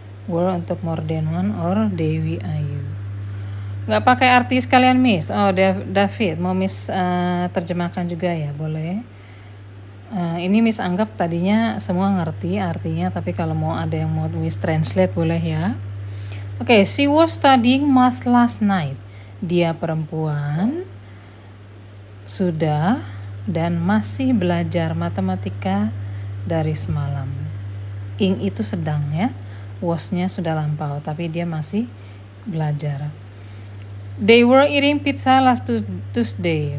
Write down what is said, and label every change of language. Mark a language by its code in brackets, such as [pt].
[en] Were [id] untuk [en] more than one or they, we, I, you. [id] Nggak pakai arti sekalian Miss. Oh, David mau Miss terjemahkan juga ya, boleh. Ini Miss anggap tadinya semua ngerti artinya, tapi kalau mau ada yang mau Miss translate boleh ya. [en] Oke, she was studying math last night. [id] Dia perempuan sudah dan masih belajar matematika dari semalam. Ing itu sedang ya, was-nya sudah lampau, tapi dia masih belajar. [en] They were eating pizza last Tuesday.